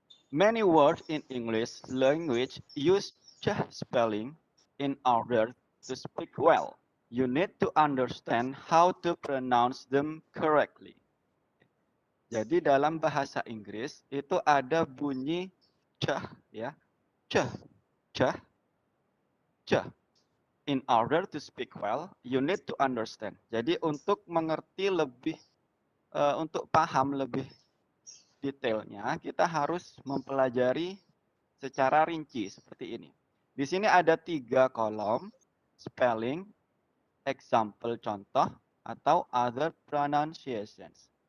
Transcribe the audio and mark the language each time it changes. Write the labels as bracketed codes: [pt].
[en] Many words in English language use ch spelling in order to speak well. You need to understand how to pronounce them correctly. [id] Jadi dalam bahasa Inggris itu ada bunyi ch, ya, ch, ch, ch. [en] In order to speak well, you need to understand. [id] Jadi untuk mengerti lebih, untuk paham lebih detailnya, kita harus mempelajari secara rinci seperti ini. Di sini ada 3 kolom, spelling, example contoh, atau other pronunciations.